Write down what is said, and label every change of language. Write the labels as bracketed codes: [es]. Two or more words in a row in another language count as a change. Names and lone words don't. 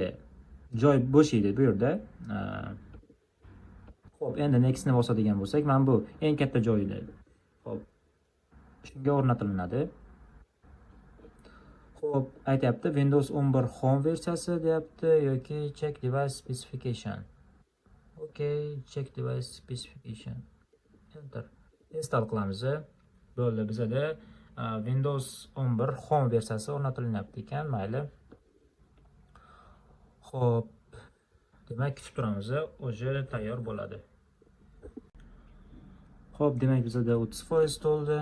[uz] Joy bo'shaydi bu yerda. Xo'p, endi next ni bosadigan bo'lsak, mana bu eng katta joy edi. Xo'p, shunga o'rnatiladi. Xo'p, aytyapti Windows 11 Home versiyasi deyapti yoki [en] check device specification. Okay, check device specification. [uz] Enter. Install qilamiz. Bo'ldi, bizda Windows 11 Home versiyasi o'rnatilyapti ekan, mayli. Xo'p, demak kutib turamiz, o'zi tayyor bo'ladi. Xo'p, demak bizda 30% to'ldi.